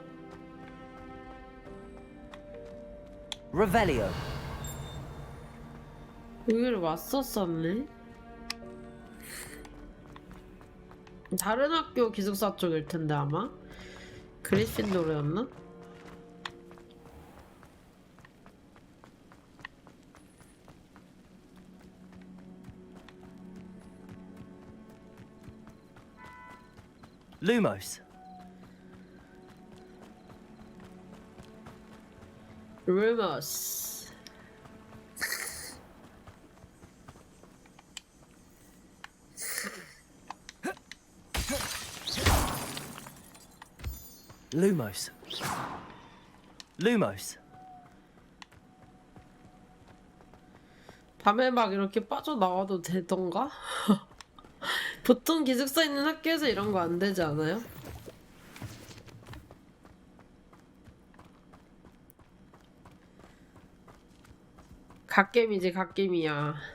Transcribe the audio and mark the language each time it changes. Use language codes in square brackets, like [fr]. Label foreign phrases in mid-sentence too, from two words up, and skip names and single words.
[la] Revelio. [ko] 여기를 왔었었네. 다른 학교 기숙사 쪽일 텐데 아마. 그리핀도르였나? [la] Lumos. [ko] 루머스. [la] Lumos. Lumos. [ko] 밤에 막 이렇게 빠져나와도 되던가? 보통 기숙사 있는 학교에서 이런 거 안 되지 않아요? 갓겜이지, 갓겜이야.